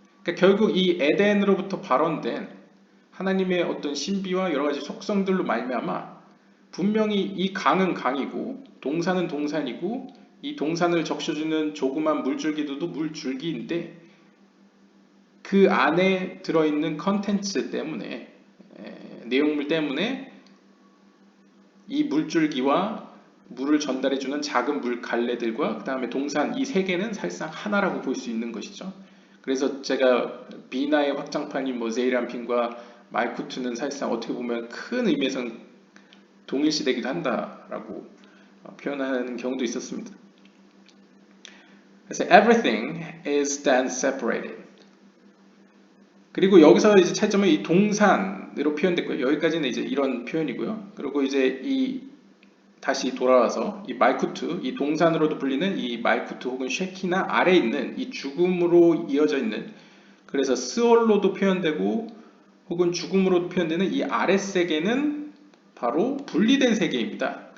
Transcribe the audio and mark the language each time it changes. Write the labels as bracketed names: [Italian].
[Korean] 그러니까 결국 이 에덴으로부터 발원된 하나님의 어떤 신비와 여러 가지 속성들로 말미암아 분명히 이 강은 강이고 동산은 동산이고 이 동산을 적셔주는 조그만 물줄기도 물줄기인데 그 안에 들어있는 컨텐츠 때문에 내용물 때문에 이 물줄기와 물을 전달해주는 작은 물 갈래들과 그 다음에 동산 이 세 개는 사실상 하나라고 볼 수 있는 것이죠. 그래서 제가 비나의 확장판인 뭐 제이람핀과 말쿠트는 사실상 어떻게 보면 큰 의미에서는 동일시되기도 한다라고 표현하는 경우도 있었습니다. 그래서 [English] everything is then separated. [Korean] 그리고 여기서 이제 차이점은 이 동산으로 표현됐고요. 여기까지는 이제 이런 표현이고요. 그리고 이제 이 다시 돌아와서 이 말쿠트, 이 동산으로도 불리는 이 말쿠트 혹은 쉐키나 아래에 있는 이 죽음으로 이어져 있는 그래서 스올로도 표현되고 혹은 죽음으로도 표현되는 이 아래 세계는 바로 분리된 세계입니다.